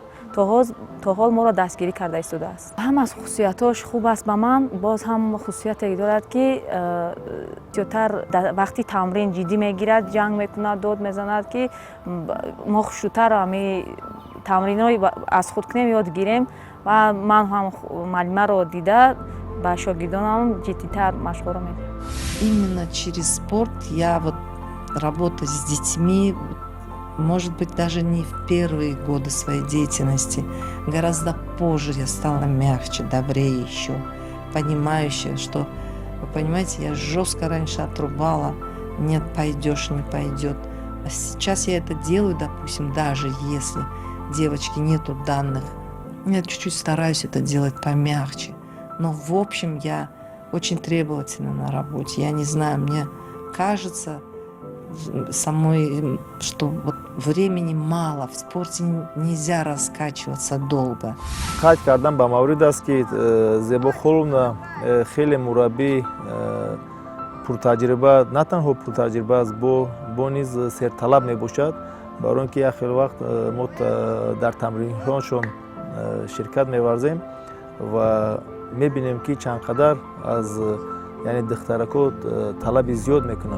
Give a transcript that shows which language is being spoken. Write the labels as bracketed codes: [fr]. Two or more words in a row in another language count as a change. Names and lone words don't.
[tg] То ҳол моро дастгирӣ карда истодааст. Ҳам аз хусусиятош хуб аст ба ман, боз ҳам хусусияте дорад, ки зиёдтар вақти тамрин ҷиддӣ мегирад, ҷанг мекунад, дод мезанад, ки мо хушрӯтар тамринҳои аз худ кунем, ёд гирем ва ман ҳам муаллимаро дида ба шогирдонам ҷиддитар машқҳоро медиҳам. [ru] Именно через спорт я вот работаю с детьми, может быть, даже не в первые годы своей деятельности. Гораздо позже я стала мягче, добрее еще, понимающая, что, вы понимаете, я жестко раньше отрубала, нет, пойдешь, не пойдет. А сейчас я это делаю, допустим, даже если девочки нету данных, я чуть-чуть стараюсь это делать помягче. Но в общем я очень требовательна на работе. Я не знаю, мне кажется самой, что вот времени мало, в спорте нельзя раскачиваться долго. [tg] қайд кардан ба маврид аст ки Зебо Холовна хеле мураббӣ пуртаҷриба, на танҳо пуртаҷриба аст, бо низ серталаб мебошад, барои ин ки як хел вақт мо дар тамринҳояшон ширкат меварзем ва мебинем ки чанд қадар аз яъне духтарако талаби зиёд мекунам.